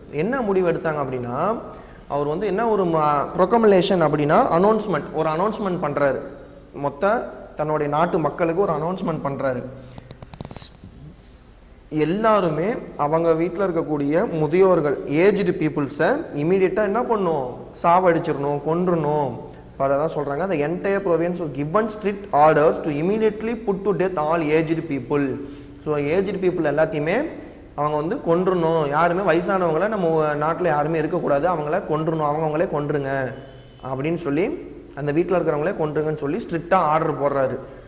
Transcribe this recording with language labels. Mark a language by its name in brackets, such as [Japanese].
[Tamil] என்ன முடிவு எடுத்தாங்க அப்படின்னா, அவர் வந்து என்ன ஒரு ப்ரொக்ளமேஷன் அப்படின்னா அனௌன்ஸ்மெண்ட், ஒரு அனௌன்ஸ்மெண்ட் பண்ணுறாரு, மொத்த தன்னுடைய நாட்டு மக்களுக்கு ஒரு அனௌன்ஸ்மெண்ட் பண்ணுறாரு. எல்லாருமே அவங்க வீட்டில் இருக்கக்கூடிய முதியோர்கள், ஏஜ்டு பீப்புள்ஸை இமீடியட்டாக என்ன பண்ணும், சாவடிச்சிடணும், கொன்றணும். அதான் சொல்கிறாங்க, [English] the entire province was given strict orders to immediately put to death all aged people. [Tamil] So aged people எல்லாத்தையுமே அவங்க வந்து கொன்றணும், யாருமே வயசானவங்கள நம்ம நாட்டில் யாருமே இருக்கக்கூடாது, அவங்கள கொன்றணும், அவங்களே கொன்றுங்க அப்படின்னு சொல்லி, அந்த வீட்டில் இருக்கிறவங்களே கொன்றுங்கன்னு சொல்லி ஸ்ட்ரிக்டாக ஆர்டர் போடுறாரு.